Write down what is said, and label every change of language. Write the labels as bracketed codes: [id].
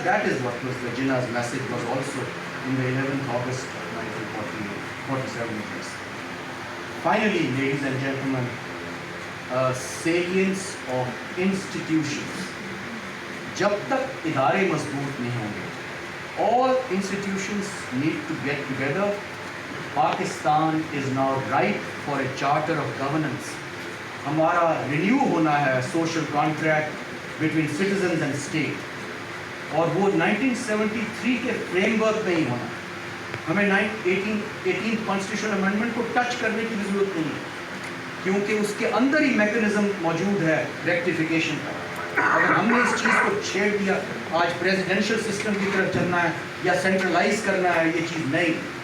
[en] That is what was the Jinnah's message was also in the 11th August 1947. Finally, ladies and gentlemen, salience of institutions. [ur] جب تک ادارے مضبوط نہیں ہوں گے, [en] all institutions need to get together. Pakistan is now ripe for a charter of governance. [ur] ہمارا renew ہونا ہے [en] social contract between citizens and state. [ur] اور وہ 1973 کے فریم ورک میں ہی ہونا. ہمیں 18 کانسٹیٹیوشن امینڈمنٹ کو ٹچ کرنے کی ضرورت نہیں ہے, کیونکہ اس کے اندر ہی میکینزم موجود ہے ریکٹیفیکیشن کا. اگر ہم نے اس چیز کو چھیڑ دیا, آج پریزیڈینشیل سسٹم کی طرف چلنا ہے یا سینٹرلائز کرنا ہے, یہ چیز نہیں.